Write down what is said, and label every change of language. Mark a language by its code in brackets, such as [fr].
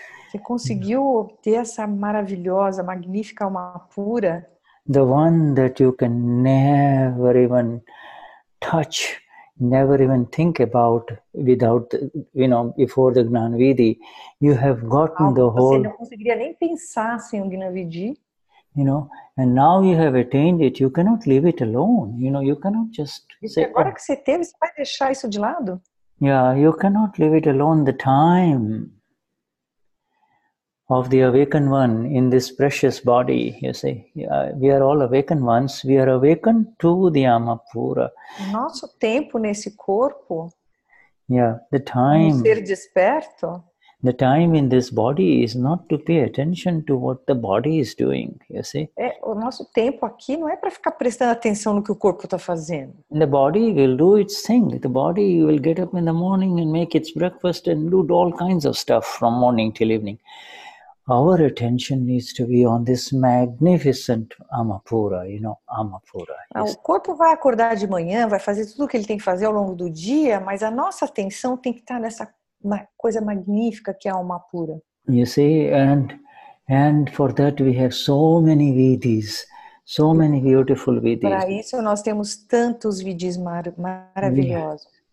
[pt] Você conseguiu ter essa maravilhosa, magnífica alma pura. [en] The one that you can never even touch, never even think about without, before the Gnan Vidhi. You have gotten the whole. [pt] Você não conseguiria nem pensar sem o Gnan Vidhi. [en] And now you have attained it. You cannot leave it alone. You cannot just say. [pt] Agora que você teve, você vai deixar isso de lado? [en] Yeah, you cannot leave it alone. The time of the awakened one in this precious body, you see. We are all awakened ones. We are awakened to the Amapura. [pt] Nosso tempo nesse corpo. [en] Yeah, the time. [pt] Ser desperto. [en] The time in this body is not to pay attention to what the body is doing, you see. [pt] O nosso tempo aqui não é para ficar prestando atenção no que o corpo está fazendo. [en] The body will do its thing. The body will get up in the morning and make its breakfast and do all kinds of stuff from morning till evening. Our attention needs to be on this magnificent Amapura, Amapura. [pt] O corpo vai acordar de manhã, vai fazer tudo o que ele tem que fazer ao longo do dia, mas a nossa atenção tem que estar nessa coisa magnífica que é a alma pura. [en] You see, and for that we have so many vidhis, so many beautiful vidhis. [pt] Para isso nós temos tantos vidhis maravilhosos.